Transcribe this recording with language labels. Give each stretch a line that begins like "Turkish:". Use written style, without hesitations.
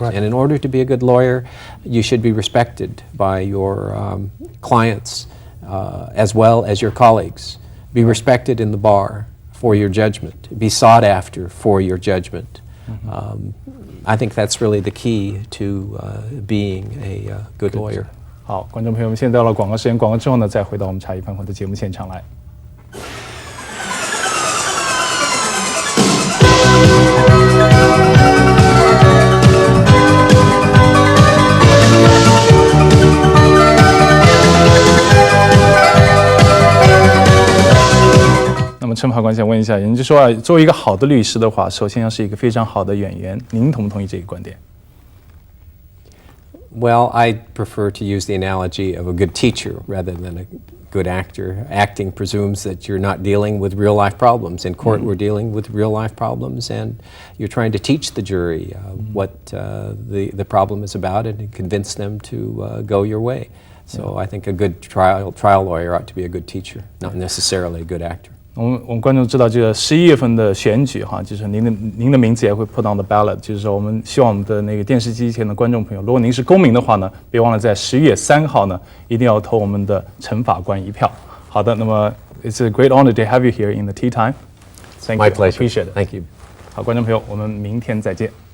English: Right. And in order to be a good lawyer, you should be respected by your clients as well as your colleagues. Be respected in the bar for your judgment, be sought after for your judgment. I think that's really the key to being a good lawyer.
Chinese: 好，观众朋友们，现在到了广告时间，广告之后呢，再回到我们茶余饭后的节目现场来。那么陈法官想问一下，也就是说啊，作为一个好的律师的话，首先要是一个非常好的演员，您同不同意这个观点？
English: Well, I prefer to use the analogy of a good teacher rather than a good actor. Acting presumes that you're not dealing with real life problems. In court, we're dealing with real life problems, and you're trying to teach the jury what the problem is about and convince them to go your way. So I think a good trial lawyer ought to be a good teacher, not necessarily a good actor.
Chinese: 我们观众知道这个11月份的选举哈，就是您的名字也会
English: put on the ballot，
Chinese: 就是说我们希望我们的那个电视机前的观众朋友，如果您是公民的话呢，别忘了在11月3号呢，一定要投我们的陈法官一票。好的，那么
English: it's a great honor to have you here in the tea time. Thank you. My pleasure. Appreciate it. Thank you.
Chinese: 好，观众朋友，我们明天再见。